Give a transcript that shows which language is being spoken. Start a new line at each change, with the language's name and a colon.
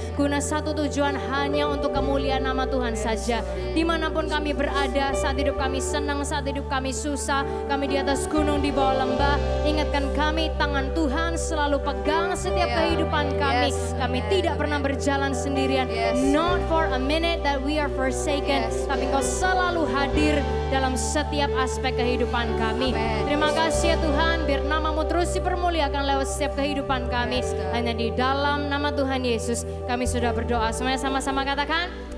Indonesian: Guna satu tujuan, hanya untuk kemuliaan nama Tuhan saja. Dimanapun kami berada, saat hidup kami senang, saat hidup kami susah, kami di atas gunung, di bawah lembah, ingatkan kami, tangan Tuhan selalu pegang setiap kehidupan kami. Kami tidak pernah berjalan sendirian.
English: Not for a minute that we are forsaken.
Indonesian: Tapi Kau selalu hadir dalam setiap aspek kehidupan kami. Terima kasih ya Tuhan, biar nama-Mu terus dipermuliakan lewat setiap kehidupan kami. Hanya di dalam nama Tuhan Yesus kami sudah berdoa. Semuanya sama-sama katakan